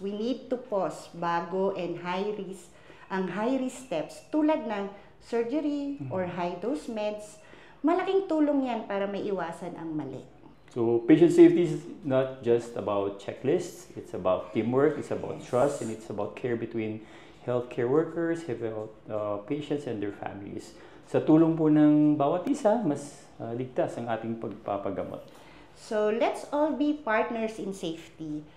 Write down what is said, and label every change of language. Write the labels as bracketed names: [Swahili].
[English] We need to pause bago and ang high-risk steps tulad ng surgery or high-dose meds. [Filipino] Malaking tulong yan para may iwasan ang mali. [English] So, patient safety is not just about checklists. It's about teamwork, it's about trust, and it's about care between healthcare workers, patients, and their families. [Filipino] Sa tulong po ng bawat isa, mas ligtas ang ating pagpapagamot. [English] So, let's all be partners in safety.